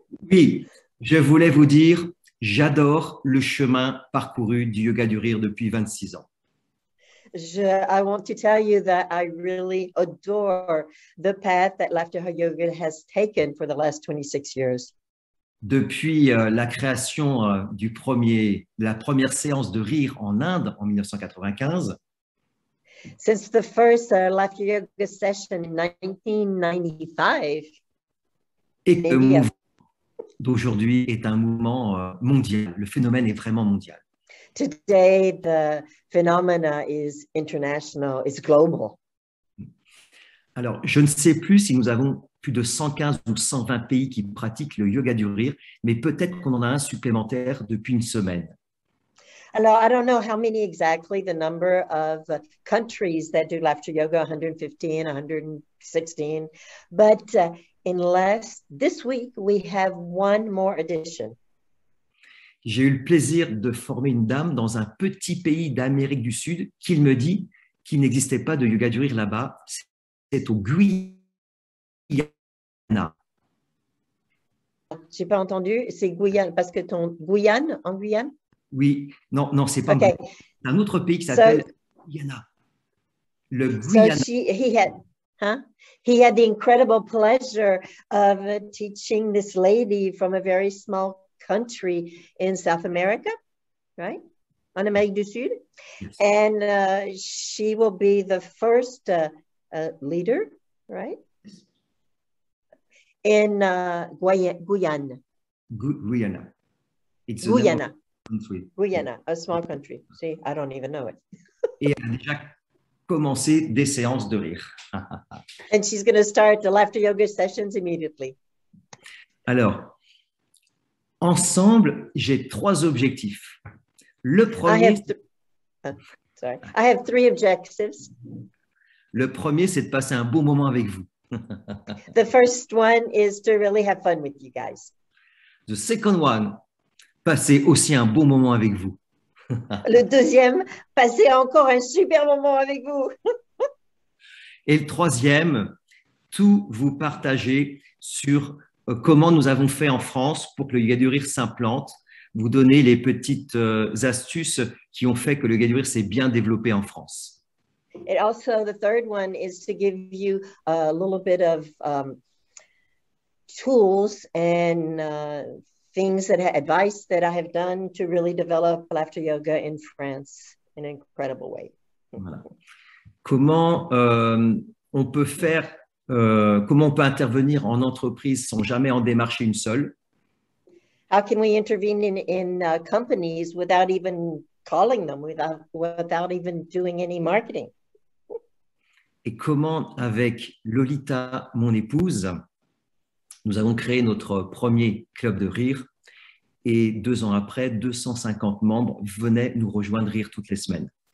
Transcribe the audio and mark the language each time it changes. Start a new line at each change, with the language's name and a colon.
French: Oui, je voulais vous dire, j'adore le chemin parcouru du yoga du rire depuis 26 ans.
English: I want to tell you that I really adore the path that Laughter Yoga has taken for the last 26 years.
French: Depuis la création de la première séance de rire en Inde en 1995,
English: since the first Laughter Yoga session in 1995,
French: et que le mouvement d'aujourd'hui est un mouvement mondial. Le phénomène est vraiment mondial.
English: Today, the phenomena is international, it's global.
French: Alors, je ne sais plus si nous avons plus de 115 ou 120 pays qui pratiquent le yoga du rire, mais peut-être qu'on en a un supplémentaire depuis une semaine.
English: Alors, I don't know how many exactly, the number of countries that do laughter yoga, 115, 116, but this week we have one more edition.
French: J'ai eu le plaisir de former une dame dans un petit pays d'Amérique du Sud qui me dit qu'il n'existait pas de yoga du rire là-bas. C'est au Guyana. J'ai pas entendu, c'est Guyane, parce que ton Guyane, en Guyane? Oui, non, c'est pas
English: okay.
French: Un autre pays qui s'appelle Guyana. Le Guyana.
English: So he had the incredible pleasure of teaching this lady from a very small country in South America, right?
French: En Amérique du Sud.
English: Yes. And she will be the first leader, right? In Guyana. Guyana. It's Guyana. Country. Guyana, a small country. See, I don't even know it.
French: Et elle a déjà commencé des séances de rire.
English: And she's going to start the laughter yoga sessions immediately.
French: Alors, ensemble, j'ai 3 objectifs. Le premier,
English: I have 3 objectives.
French: Le premier, c'est de passer un beau moment avec vous.
English: The first one is to really have fun with you guys. The second one,
French: passer aussi un bon moment avec vous. Le deuxième, passer encore un super moment avec vous. Et le troisième, tout vous partager sur comment nous avons fait en France pour que le yoga du rire s'implante, vous donner les petites astuces qui ont fait que le yoga du rire s'est bien développé en France.
English: And also, the third one is to give you a little bit of tools and things advice that I have done to really develop laughter yoga in France in an incredible way.
French: Voilà. Comment on peut faire, comment on peut intervenir en entreprise sans jamais en démarcher une seule?
English: How can we intervene in companies without even calling them, without even doing any marketing?
French: Et comment, avec Lolita, mon épouse, nous avons créé notre premier club de rire et 2 ans après, 250 membres venaient nous rejoindre rire toutes les semaines.